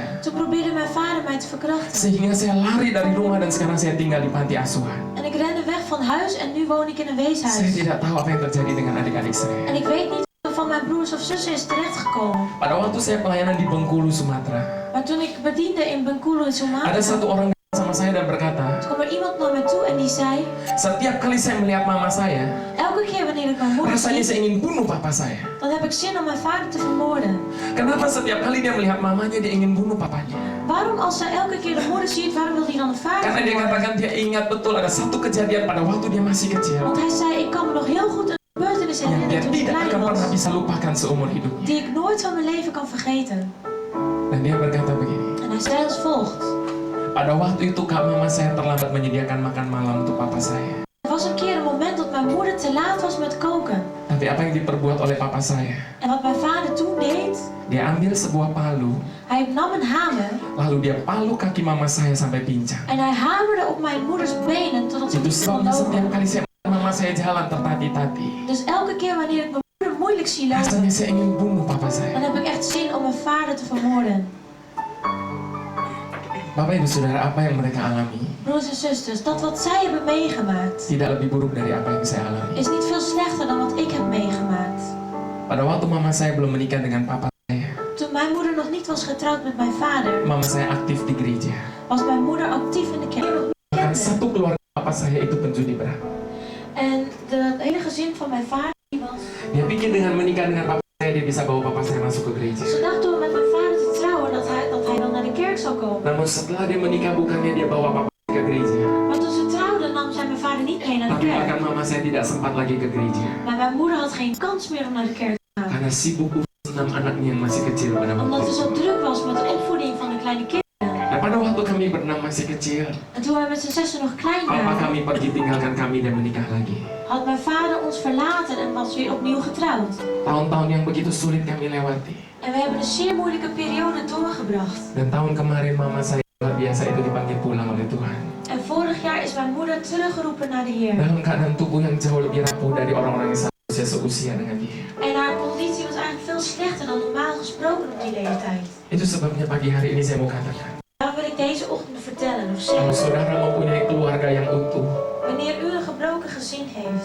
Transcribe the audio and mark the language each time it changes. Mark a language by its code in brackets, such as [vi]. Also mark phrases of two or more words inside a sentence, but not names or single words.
[nl] toen probeerde mijn vader mij te verkrachten. [id] Sehingga saya lari dari rumah dan sekarang saya tinggal di panti asuhan. [nl] En ik rende weg van huis en nu woon ik in een [id] Saya [nl] weeshuis. [id] tidak tahu apa yang terjadi dengan adik-adik saya. [nl] En ik weet niet wat van mijn broers of zussen is terechtgekomen. [id] Pada waktu saya pelayanan di Bengkulu, Sumatera, [nl] Maar toen ik bediende in Bengkulu in [id] ada [nl] Sumatera, [id] satu orang saya dan berkata, [nl] Toen kwam er iemand naar me toe en die zei, [id] setiap kali saya melihat mama saya, [nl] elke keer wanneer ik mijn moeder [id] rasanya [nl] zie, [id] saya ingin bunuh papa saya. [nl] dan heb ik zin om mijn vader te vermoorden. [id] Kenapa setiap kali dia melihat mamanya, dia ingin bunuh papanya? [nl] Waarom als hij elke keer de moeder ziet, waarom wil hij dan de vader [id] Karena dia [nl] vermoorden? [id] katakan dia ingat betul ada satu kejadian pada waktu dia masih kecil [nl] Want hij zei, ik kan me nog heel goed een gebeurtenis [id] yang dia [nl] herinneren toen ik [id] tidak [nl] klein [id] akan [nl] was, [id] pernah bisa lupakan seumur hidupnya. [nl] die ik nooit van mijn leven kan vergeten. [id] Dan dia berkata begini, [nl] En hij zei als volgt. [id] pada waktu itu kak mama saya terlambat menyediakan makan malam untuk papa saya. [nl] Er was een keer een moment dat mijn moeder te laat was met koken. [id] Tapi apa yang diperbuat oleh papa saya? [nl] En wat mijn vader toen deed, [id] Dia ambil sebuah palu, [nl] hij nam een hamer [id] lalu dia palu kaki mama saya sampai pincang. [nl] en hij hamerde op mijn moeders benen totdat ze [id] Itu [nl] niet kon [id] sebabnya setiap [nl] lopen. [id] kali saya mama saya jalan tertati-tati, [nl] Dus elke keer wanneer ik mijn moeder moeilijk zie lopen, [id] rasanya saya ingin bunuh papa [nl] dan [id] saya. [nl] heb ik echt zin om mijn vader te vermoorden. [id] Bapak ibu saudara, apa yang mereka alami [nl] Broers en zusters, dat wat zij hebben meegemaakt [id] tidak lebih buruk dari apa yang saya alami. [nl] is niet veel slechter dan wat ik heb meegemaakt. [id] Pada waktu mama saya belum menikah dengan papa saya, [nl] Toen mijn moeder nog niet was getrouwd met mijn vader, [id] mama saya aktif di gereja. [nl] was mijn moeder actief in de kerk. [id] Bahkan satu keluarga papa saya itu penjudi berat. [nl] En het hele gezin van mijn vader die was. [id] Dia pikir dengan menikah dengan papa saya dia bisa bawa papa saya masuk ke gereja. [nl] Ze dacht door met mijn vader te trouwen dat hij dan naar de kerk zou komen. [id] Namun setelah dia menikah bukannya dia bawa papa ke gereja, [nl] Maar toen ze trouwden nam zij mijn vader niet mee naar de [id] tapi bahkan [nl] kerk. [id] mama saya tidak sempat lagi ke gereja [nl] Maar mijn moeder had geen kans meer om naar de kerk te gaan. [id] karena sibuk urus 6 anaknya yang masih kecil pada [nl] Omdat [id] waktu [nl] ze [id] itu. [nl] zo druk was met de opvoeding van de kleine kinderen. [id] Nah, pada waktu kami berenam masih kecil, [nl] En toen wij met z'n zessen nog klein [id] papa [nl] waren, [id] kami pergi tinggalkan kami dan menikah lagi. [nl] had mijn vader ons verlaten en was weer opnieuw getrouwd. [id] Tahun-tahun yang begitu sulit kami lewati. [nl] En we hebben een zeer moeilijke periode doorgebracht. [id] Dan tahun kemarin mama saya luar biasa itu dipanggil pulang oleh Tuhan. [nl] En vorig jaar is mijn moeder teruggeroepen naar de Heer. [id] Dalam keadaan tubuh yang jauh lebih rapuh dari orang-orang yang seharusnya seusia dengan dia. [nl] En haar conditie was eigenlijk veel slechter dan normaal gesproken op die leeftijd. [id] Itu sebabnya pagi hari ini saya mau katakan, [nl] Daarom wil ik deze ochtend vertellen of [id] kalau [nl] zeggen, [id] saudara mempunyai keluarga yang utuh, [nl] wanneer u een gebroken gezin heeft,